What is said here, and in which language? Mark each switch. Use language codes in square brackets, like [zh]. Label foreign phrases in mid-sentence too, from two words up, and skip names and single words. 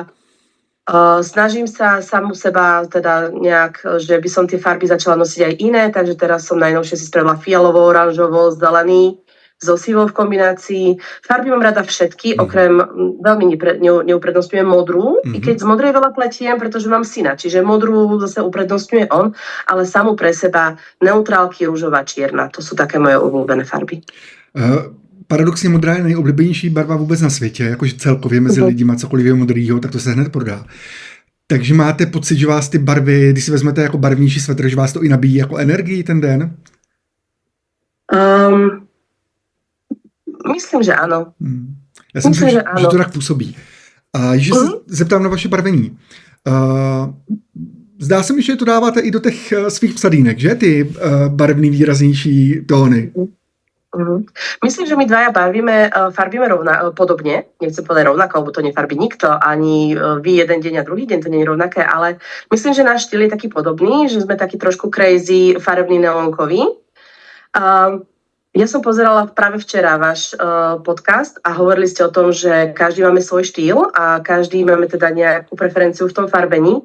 [sk] Snažím sa samu seba teda nejak, že by som tie farby začala nosiť aj iné, takže teraz som najnovšie si spravila fialovo, oranžovo, zelený, so sivou v kombinácii. Farby mám rada všetky, okrem veľmi neuprednostňujem modrú, i keď z modrej veľa pletiem, pretože mám syna, čiže modrú zase uprednostňuje on, ale samú pre seba neutrálky, rúžová, čierna. To sú také moje obľúbené farby. [cs] Paradoxně modrá je nejoblíbenější barva vůbec na světě, jakože celkově mezi lidima cokoliv je modrýho, tak to se hned prodá. Takže máte pocit, že vás ty barvy, když si vezmete jako barevnější svetr, že vás to i nabíjí jako energii ten den? Myslím, že ano. Já si myslím, že to tak působí. A když se zeptám na vaše barvení. Zdá se mi, že to dáváte i do těch svých psadínek, že? Ty barevný výraznější tóny. [sk] Myslím, že my dvaja farbíme podobne. Nechcem povedať rovnako, lebo to nefarbí nikto, ani vy jeden deň a druhý deň, to nie je rovnaké, ale myslím, že náš štýl je taký podobný, že sme taký trošku crazy, farebný, neonkový. Ja som pozerala práve včera váš podcast a hovorili ste o tom, že každý máme svoj štýl a každý máme teda nejakú preferenciu v tom farbení.